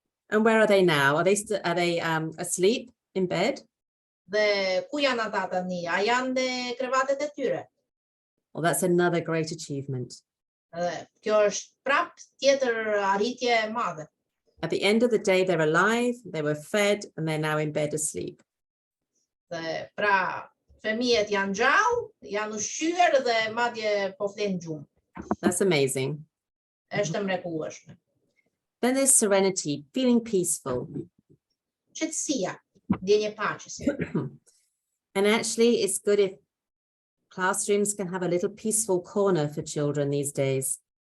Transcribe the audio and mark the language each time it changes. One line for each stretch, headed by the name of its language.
English: And where are they now? Are they asleep in bed?
Albanian: Dhe ku janë ata tani? A janë në krevatet e tyre?
English: Well, that's another great achievement.
Albanian: Dhe kjo është prap tjetër arritje e madhe.
English: At the end of the day, they're alive, they were fed, and they're now in bed asleep.
Albanian: Dhe pra, fëmijët janë gjallë, janë ushqyer dhe madje po flen gjumë.
English: That's amazing.
Albanian: Është mrekullueshme.
English: Then there's serenity, feeling peaceful.
Albanian: Qetësia, ndjenje paqes.
English: And actually, it's good if classrooms can have a little peaceful corner for children these days.